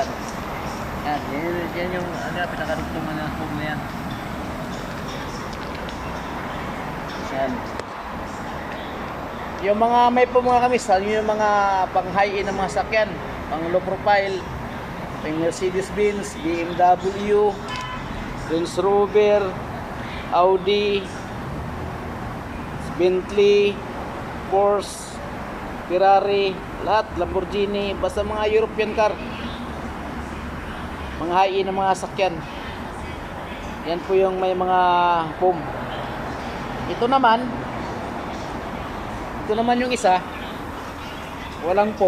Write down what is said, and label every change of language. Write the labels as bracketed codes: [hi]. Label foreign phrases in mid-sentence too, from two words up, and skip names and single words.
[tl] Yan yung pinakaruktong na foam na yan. Yan. Yung mga may foam mga kamista, yung mga pang high-end ng mga sakyan, pang [en] low profile, [tl] pang Mercedes-Benz, BMW, Range Rover, Audi, Bentley, Porsche, Ferrari, lahat, Lamborghini, basta mga [en] European car, [tl] mga high-end ng mga sakyan. Yan po yung may mga foam. Ito naman yung isa, walang foam.